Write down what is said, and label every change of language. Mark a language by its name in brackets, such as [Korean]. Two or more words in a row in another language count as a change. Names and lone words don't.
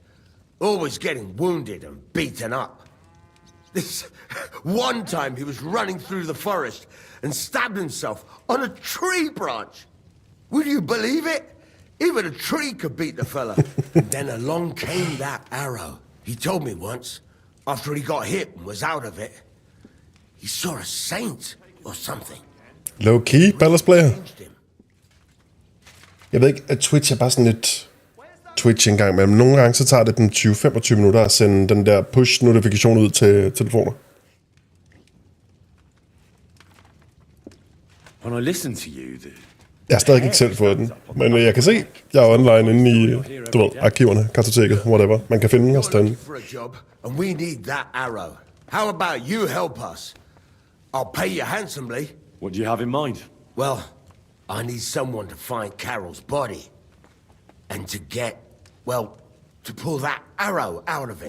[English] Always getting wounded and beaten up. This one time he was running through the forest and stabbed himself on a tree branch. Would you believe it? Even a tree could beat the fella. And then along came that arrow. He told me once, after he got hit and was out of it, he saw a saint or something. Low key, Palace Player. Changed him. [Danish] Jeg ved ikke, at Twitch er bare sådan lidt Twitch en gang imellem. Nogle gange så tager det den 20-25 minutter at sende den der push-notifikation ud til telefoner. [English] When I listen to you, [Danish] Jeg har stadig ikke selv fået den, men jeg kan se, jeg er online inde i, du ved, arkiverne, kartoteket, whatever. Man kan finde os derinde. [English] For a job, and we need that arrow. How about you help us? I'll pay you handsomely. what do you have in mind? Well, I need someone to find Carol's body. And to get, well, to pull that arrow out of him.